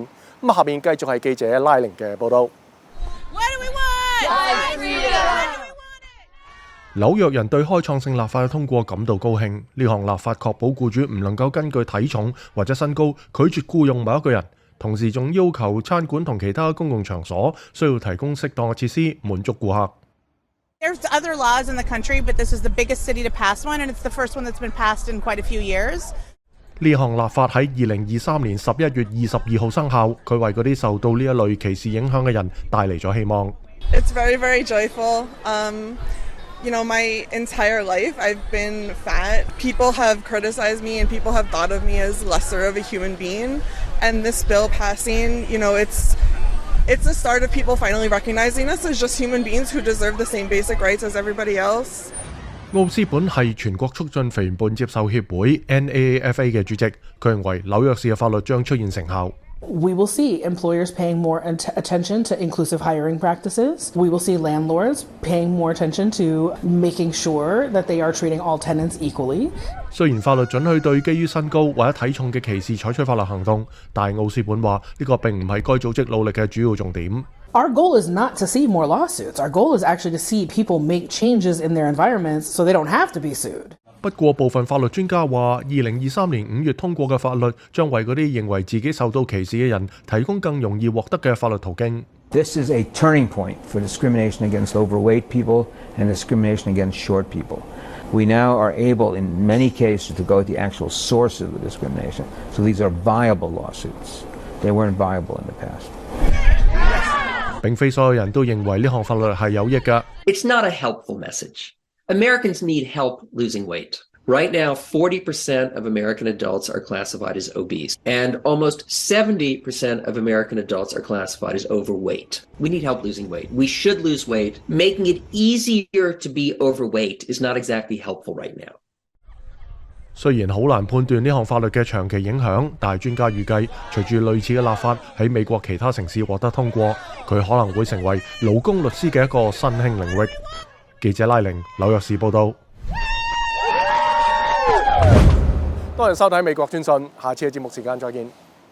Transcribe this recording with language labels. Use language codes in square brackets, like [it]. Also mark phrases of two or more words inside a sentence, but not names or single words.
[yue] 下面繼續係記者拉寧嘅報導。紐約人對開創性立法嘅通過感到高興。呢項立法確保僱主唔能夠根據體重或者身高拒絕僱用某一個人。同時仲要求餐館同其他公共場所需要提供適當嘅設施，滿足顧客。 [en] There's other laws in the country, but this is the biggest city to pass one, and it's the first one that's been passed in quite a few years. [yue] 呢項立法喺2023年11月22號生效，佢為嗰啲受到呢一類歧視影響嘅人帶嚟咗希望。 [en] It's very, very joyful. You know, my entire life I've been fat. People have criticized me and people have thought of me as lesser of a human being. And this bill passing, you know, it's the start of people finally recognizing us as just human beings who deserve the same basic rights as everybody else. [yue] 奧斯本係全國促進肥胖接受協會 NAAFA 嘅主席，佢認為紐約市嘅法律將出現成效。 [en] We will see employers paying more attention to inclusive hiring practices. We will see landlords paying more attention to making sure that they are treating all tenants equally. [yue] 雖然法律准許對基於身高或者體重嘅歧視採取法律行動，但奧斯本話呢個並唔係該組織努力嘅主要重點。 [en] Our goal is not to see more lawsuits. Our goal is actually to see people make changes in their environments so they don't have to be sued. [yue] 不過部分法律專家話，2023年5月通過嘅法律將為嗰啲認為自己受到歧視嘅人提供更容易獲得嘅法律途徑。 [en] This is a turning point for discrimination against overweight people and discrimination against short people. We now are able, in many cases, to go to the actual source of the discrimination. So these are viable lawsuits. They weren't viable in the past. [yue] 並非所有人都認為呢項法律係有益㗎。 [en] It's not a helpful message. Americans need help losing weight. Right now, 40% of American adults are classified as obese, and almost 70% of American adults are classified as overweight. We need help losing weight. We should lose weight. Making it easier to be overweight is not exactly helpful right now. [yue] 雖然好難判斷呢項法律嘅長期影響，但係專家預計，隨住類似嘅立法喺美國其他城市獲得通過，佢可能會成為勞工律師嘅一個新興領域。記者拉寧，紐約市報導。多人收睇美國專訊，下次嘅節目時間再見。